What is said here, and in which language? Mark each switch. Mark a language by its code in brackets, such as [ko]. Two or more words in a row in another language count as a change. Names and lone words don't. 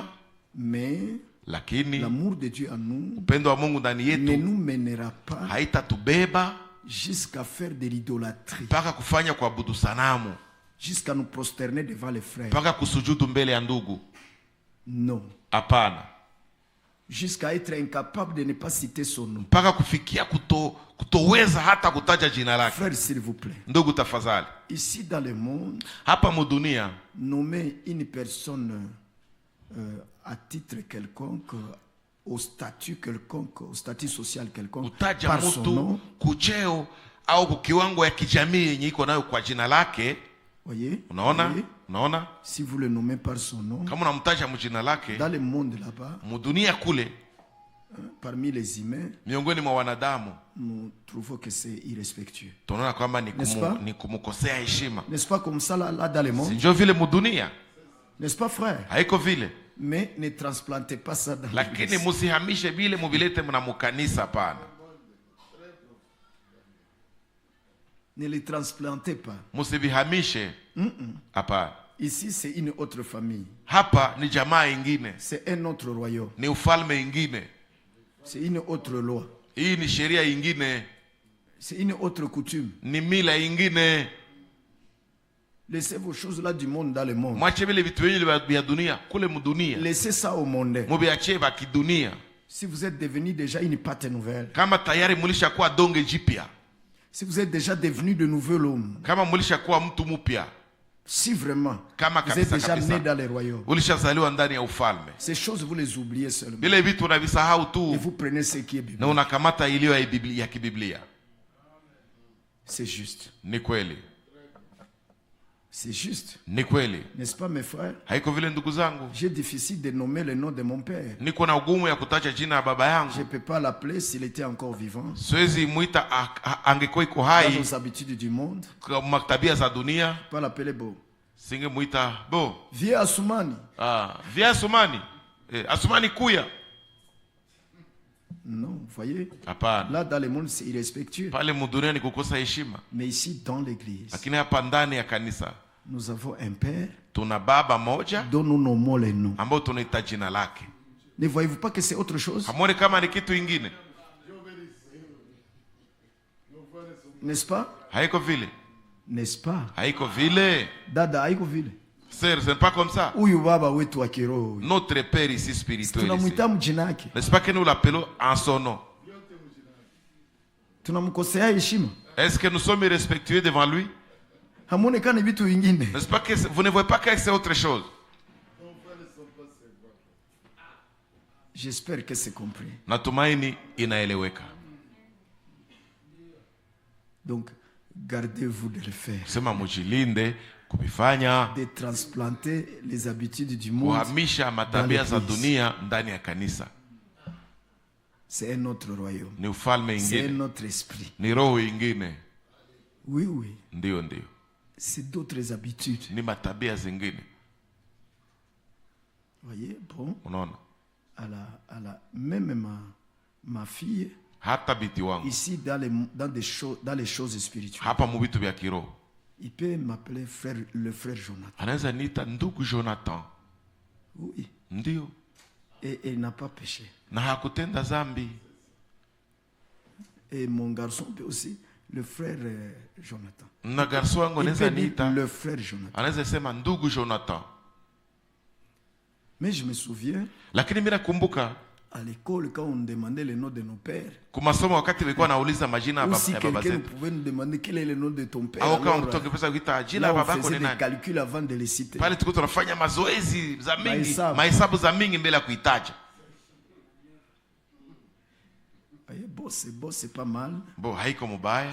[fr] mais [sw] lakini [fr] l'amour de Dieu en nous [sw] upendo wa Mungu ndani [fr] ne [sw] yetu [fr] nous mènera pas [sw] haitatubeba [fr] jusqu'à faire de l'idolâtrie, [sw] mpaka kufanya kuabudu sanamu, [fr] jusqu'à nous prosterner devant les frères. [sw] mpaka kusujudu mbele ya ndugu. [fr] Non. [sw] Hapana, [fr] Jusqu'à être incapable de ne pas citer son nom. [sw] mpaka kufikia kutoweza hata kutaja jina lake. [fr] Frère, s'il vous plaît. [sw] Ndugu tafadhali, [fr] Ici dans le monde, [sw] hapa mudunia [fr] nommer une personne à titre quelconque, au statut quelconque, au statut social quelconque, [sw] kutaja [fr] par son [sw] mtu [fr] nom, [sw] kucheo au kukiwango ya kijamii yenye iko nayo kwa jina lake. [fr] voyez, [sw] Unaona, [fr] voyez, [sw] unaona, [fr] si vous le nommez par son nom, [sw] kama unamtaja mjina lake [fr] dans le monde là-bas, [sw] mudunia kule, [fr] parmi les humains, [sw] miongoni mwa wanadamu, [fr] nous trouvons que c'est irrespectueux. [sw] tunaona kwamba [fr] N'est-ce pas? [sw] ni kumkosea heshima. [fr] N'est-ce pas comme ça là dans le [sw] Si [fr] monde? [sw] ndio vile mudunia, [fr] N'est-ce pas, frère? [sw] haiko vile. [fr] Mais ne transplantez pas ça dans [sw] Lakini [fr] l'église. [sw] musihamishe vile muvilete mna mukanisa, hapana. [fr] Ne les transplantez pas. [sw] Musivihamishe, hapana. [fr] Ici, c'est une autre famille. [sw] Hapa ni jamaa ingine, [fr] C'est un autre royaume. [sw] ni ufalme ingine, [fr] C'est une autre loi. [sw] hii ni sheria ingine, [fr] C'est une autre coutume. [sw] ni mila ingine. [fr] Laissez vos choses là du monde dans le monde. [sw] Mwache vile vitu vyenye vya dunia kule mudunia, [fr] Laissez ça au monde. [sw] muviachie vya kidunia. [fr] Si vous êtes devenu déjà une pâte nouvelle, [sw] Kama tayari mulishakuwa donge jipya, [fr] si vous êtes déjà devenu de nouvel homme, [sw] kama mulishakuwa mtu mpya, [fr] si vraiment [sw] kama [fr] vous êtes [sw] kabisa [fr] déjà né [sw] kabisa [fr] dans les royaumes, [sw] ulishazaliwa ndani ya ufalme, [fr] ces choses vous les oubliez seulement. [sw] vile vitu unavisahau [fr] Et [sw] tu [fr] vous prenez ce qui est [sw] na [fr] biblique. [sw] unakamata iliyo ya kibiblia. [fr] C'est juste. [sw] Ni kweli, [fr] C'est juste. [sw] ni kweli, [fr] N'est-ce pas, mes frères? [sw] haiko vile ndugu zangu. [fr] J'ai difficile de nommer le nom de mon père. [sw] Niko na ugumu ya kutaja jina ya baba [fr] Je ne [sw] yangu, [fr] peux pas l'appeler s'il était encore vivant. [sw] siwezi mwita angekuwa iko [fr] Dans [sw] hai [fr] nos habitudes du monde, [sw] kwa tabia za dunia, [fr] pas l'appeler beau. [sw] singemwita bo [fr] Vieux Assoumani. [sw] vya Asumani, Asumani kuya. [fr] Non, vous voyez, [sw] Hapana, [fr] là dans le monde c'est irrespectueux. [sw] pale mudunia ni kukosa heshima, [fr] Mais ici dans l'église, [sw] lakini hapa ndani ya kanisa [fr] nous avons un père [sw] tuna baba moja [fr] dont nous nommons les noms. [sw] ambao tunaita jina lake. [fr] Ne voyez-vous pas que c'est autre chose? [sw] Hamwoni kama ni kitu ingine? [fr] N'est-ce pas? [sw] Haiko vile, N'est-ce pas? haiko vile. Dada haiko vile. [fr] Sir, c'est pas comme ça. [sw] Huyu baba wetu wa kiroho huyu. [fr] Notre père ici spirituel ici. [sw] Tunamwita mjina yake. [fr] N'est-ce pas que nous l'appelons en son nom? [sw] Tunamkosea heshima. [fr] Est-ce que nous sommes respectueux devant lui? [sw] Hamuonekani vitu vingine. [fr] N'est-ce pas que vous ne voyez pas que c'est autre chose? J'espère que c'est compris. [sw] Natumaini inaeleweka. [fr] Donc, gardez-vous de le faire. [sw] Sema mujilinde kuvifanya, [fr] De transplanter les habitudes du monde. [sw] kuhamisha matabia za [fr] l'église. [sw] dunia ndani ya kanisa. [fr] C'est un autre royaume. [sw] Ni ufalme [fr] C'est un [sw] ingine, [fr] autre esprit. [sw] ni roho ingine. [fr] Oui, oui. [sw] Ndio, ndio, [fr] C'est d'autres habitudes. [sw] ni matabia zingine. [fr] Voyez, bon, [sw] Unaona, [fr] même ma fille, [sw] hata biti wangu [fr] ici dans les choses spirituelles, [sw] hapa mu vitu vya kiroho [fr] il peut m'appeler le frère Jonathan. [sw] anaweza niita ndugu Jonathan. [fr] Oui. [sw] Ndio, [fr] Et il n'a pas péché. [sw] na hakutenda zambi. [fr] Et mon garçon peut aussi, le frère Jonathan. [sw] Na garso wangu [fr] Il [sw] anaweza [fr] peut dire [sw] niita, [fr] le frère Jonathan. [sw] anaweza sema ndugu Jonathan. [fr] Mais je me souviens, [sw] Lakini mimi nakumbuka [fr] à l'école, quand on demandait le nom de nos pères, [sw] kumasomo, wakati nilikuwa nauliza majina [fr] ou [sw] ya [fr] si [sw] baba [fr] quelqu'un [sw] zetu, [fr] pouvait nous demander quel est le nom de ton père, [sw] au kama [fr] alors, [sw] mtu angepesa kuita jina [fr] là, [sw] la [fr] on [sw] babako [fr] faisait [sw] ni [fr] des [sw] nani, [fr] calculs avant de les citer. [sw] pale tulikuwa tunafanya mazoezi za mingi, Mahesabu. mahesabu za mingi mbele ya kuitaja. [fr] Voyez, bon, c'est pas mal. [sw] Bo, haiko mubaya,